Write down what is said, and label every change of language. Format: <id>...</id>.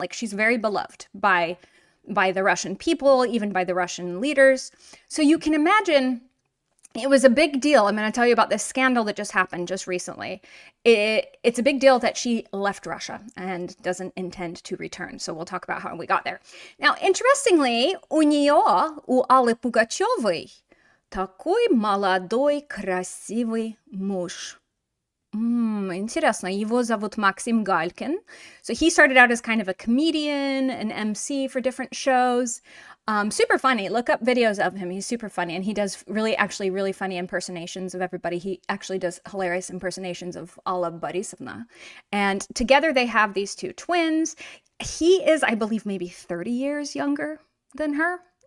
<en>She's very beloved by the Russian people, even by the Russian leaders. So you can imagine it was a big deal. I'm going to tell you about this scandal that just happened just recently. It's a big deal that she left Russia and doesn't intend to return. So we'll talk about how we got there. Now, interestingly,</en> <ru>у Аллы Пугачевой, такой молодой, красивый муж. Интересно. Его зовут Максим Galkin.</ru> <en>So he started out as kind of a comedian, an MC for different shows. Super funny. Look up videos of him. He's super funny. And he does really funny impersonations of everybody. He actually does hilarious impersonations of Alla Borisovna. And together they have these 2 twins. He is, I believe, maybe 30 years younger than her.</en>